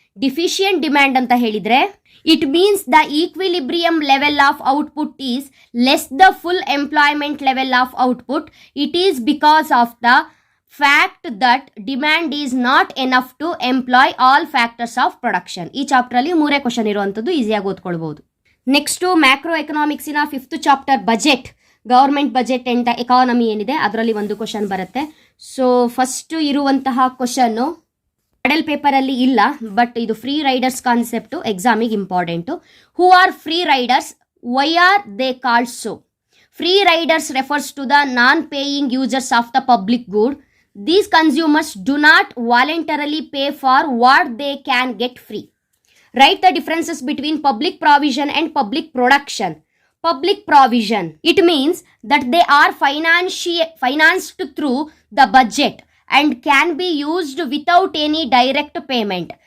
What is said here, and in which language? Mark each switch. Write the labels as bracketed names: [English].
[English] Deficient demand [Kannada] anta helidre [English] it means the equilibrium level of output is less the full employment level of output. It is because of the fact that demand is not enough to employ all factors of production. [Kannada] ಈ chapter ಅಲ್ಲಿ 3 question ಇರುವಂತದ್ದು ಈಸಿಯಾಗಿ ಓದ್ಕೊಳ್ಬಹುದು. Next macro economics ನ 5th chapter budget, government budget and the economy ಏನಿದೆ ಅದರಲ್ಲಿ ಒಂದು question ಬರುತ್ತೆ. So first ಇರುವಂತಹ ಕ್ವೆಶ್ಚನ್ ಮಾಡೆಲ್ ಪೇಪರ್ ಅಲ್ಲಿ ಇಲ್ಲ, ಬಟ್ ಇದು free Riders concept ಎಕ್ಸಾಮಿಗೆ important. [English] Who are free riders, why are they called so? Free riders refers to the non paying users of the public good. These consumers do not voluntarily pay for what they can get free. Write the differences between public provision and public production. Public provision, it means that they are financed through the budget and can be used without any direct payment.